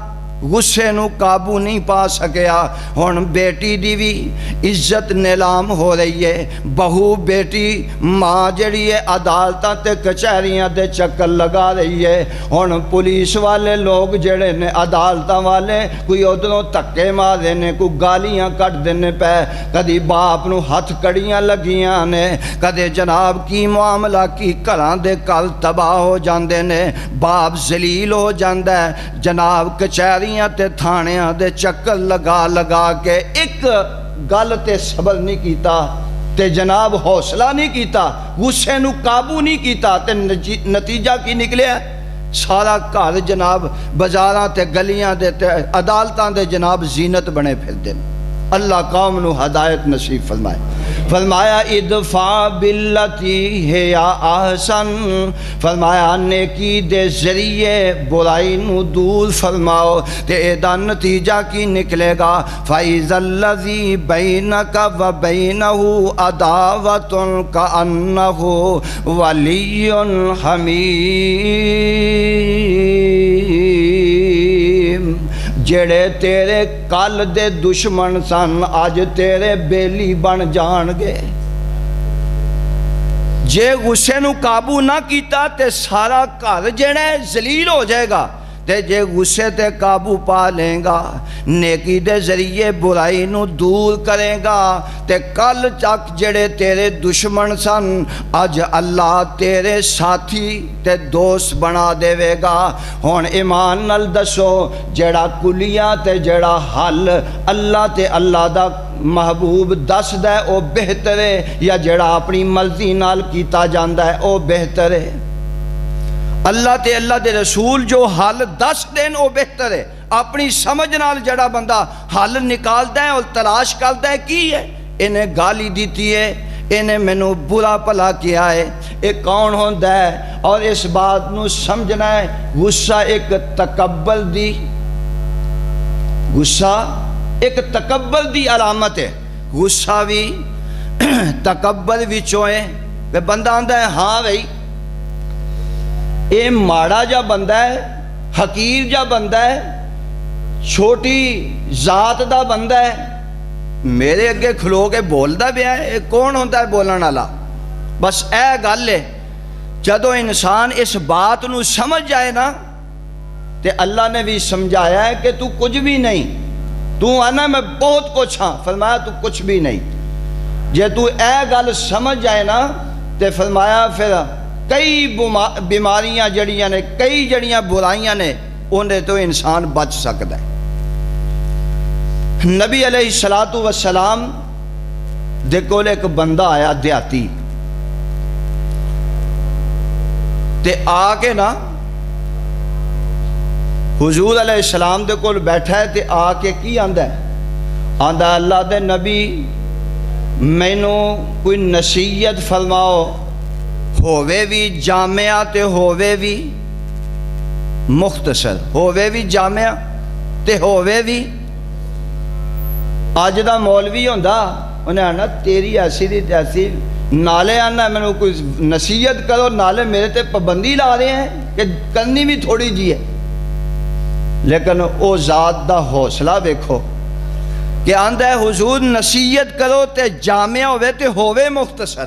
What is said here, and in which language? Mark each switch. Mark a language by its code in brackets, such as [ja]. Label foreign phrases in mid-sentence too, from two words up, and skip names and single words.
[pa] غصے نو قابو نہیں پا سکیا ہون بیٹی دی بھی عزت نیلام ہو رہی ہے بہو بیٹی ماں جڑی ہے عدالتاں تے کچہریاں دے چکر لگا رہی ہے ہون پولیس والے لوگ جڑے نے عدالتاں والے کوئی ادھروں تکے مارے نے کوئی گالیاں کٹ دینے پہ کدی باپ نو ہاتھ کڑیاں لگیاں نے کدے جناب کی معاملہ کی گھراں دے کل تباہ ہو جاندے نے باپ ذلیل ہو جاندہ ہے جناب کچہری تے تھانیاں دے چکر لگا لگا کے ایک گل تے صبر نہیں کیتا تے جناب حوصلہ نہیں کیتا غصے نو قابو نہیں کیتا تے نتیجہ کی نکلے سارا گھر جناب بازاراں تے گلیاں دے تے عدالتاں دے جناب زینت بنے پھر دے اللہ قوم نو ہدایت نصیب فرمائے فرمایا [ar] ادفع باللتی ہی احسن [pa] فرمایا نیکی دے ذریعے برائی نو دور فرماؤ تے ایدہ نتیجہ کی نکلے گا [ar] فَإِذَا الَّذِي بَيْنَكَ وَبَيْنَهُ عَدَاوَةٌ كَأَنَّهُ وَلِيٌّ حَمِيمٌ [pa] جڑے تیرے کل دے دشمن سن آج تیرے بیلی بن جان گے جے غصے نو قابو نہ کیتا تے سارا گھر جڑے ذلیل ہو جائے گا تے جے غصے تے قابو پا لیں گا نیکی دے ذریعے برائی نو دور کرے گا تے کل چک جڑے تیرے دشمن سن آج اللہ تیرے ساتھی تے دوست بنا دے گا ہون ایمان نال دسو جڑا کلیہ تے جڑا حل اللہ تے اللہ دا محبوب دس دے او بہتر ہے یا جڑا اپنی مرضی نال کیتا جاندہ ہے او بہتر ہے اللہ تے اللہ دے رسول جو حل دس دین او بہتر ہے اپنی سمجھ نال جڑا بندہ [ur] حل نکالتا ہے اور تلاش کرتا ہے [pa] کی ہے انہیں گالی دیتی ہے انہیں مینوں برا پلا کیا ہے ایک کون ہوندہ ہے اور اس بات نو سمجھنا ہے غصہ ایک تکبر دی غصہ ایک تکبر دی علامت ہے غصہ بھی تکبر بھی چوئیں بندہ آندہ ہے ہاں بھئی اے ماڑا جا بندہ ہے حقیر جا بندہ ہے چھوٹی ذات دا بندہ ہے میرے اگے کھلو کے بولدا پیا ہے، [ur] کون ہوتا ہے [pa] بولن والا؟ بس اے گل ہے، جدو انسان اس بات نو سمجھ جائے نا، تے اللہ نے بھی سمجھایا ہے کہ تو کچھ بھی نہیں، تو آنا میں بہت کچھ ہاں، فرمایا تو کچھ بھی نہیں۔ جے تو اے گل سمجھ جائے نا تے فرمایا پھر کئی بیماریاں جڑیاں نے، کئی جڑیاں برائیاں نے، انہیں تو انسان بچ سکتا ہے۔ نبی [ar] علیہ السلام [pa] دے کول ایک بندہ آیا دیہاتی، تے آ کے نا حضور [ar] علیہ السلام [pa] دے کول بیٹھا ہے، تے آ کے کی آندا ہے؟ آندا ہے اللہ دے نبی مینوں کوئی نصیحت فرماؤ، ہووے بھی جامعہ تے ہووے بھی مختصر، ہووے بھی جامعہ تے ہووے بھی۔ اج دا مولوی ہوندا انہیں آنا تیری ایسی دی تیسی، نالے آنا میں نے کوئی نصیحت کرو، نالے میرے تے پابندی لا رہے ہیں کہ کرنی بھی تھوڑی جی ہے۔ لیکن او ذات دا حوصلہ دیکھو کہ آندا ہے حضور نصیحت کرو تے جامعہ ہوئے تے ہووے مختصر۔